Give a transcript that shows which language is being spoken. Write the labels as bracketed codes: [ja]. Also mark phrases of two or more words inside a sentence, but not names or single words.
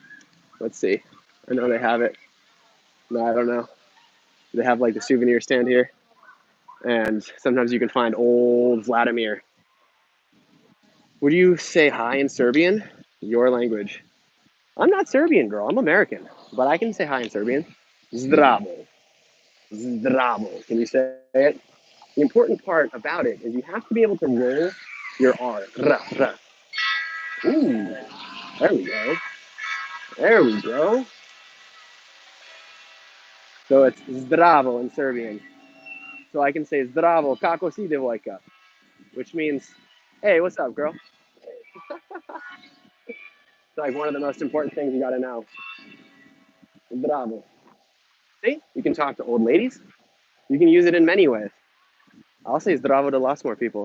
[en] Let's see. I know they have it. No, I don't know. They have like the souvenir stand here. And sometimes you can find old Vladimir. Would you say hi in Serbian? Your language. I'm not Serbian, girl. I'm American. But I can say hi in Serbian. [sr] Zdravo. Zdravo. [en] Can you say it? The important part about it is you have to be able to roll your R. Ra, ra. Ooh, there we go. There we go. So it's zdravo in Serbian. So I can say [sr] zdravo, kako si devojka, [en] which means, hey, what's up, girl? It's like one of the most important things you gotta know. Zdravo. See, you can talk to old ladies. You can use it in many ways. I'll say zdravo to lots more people.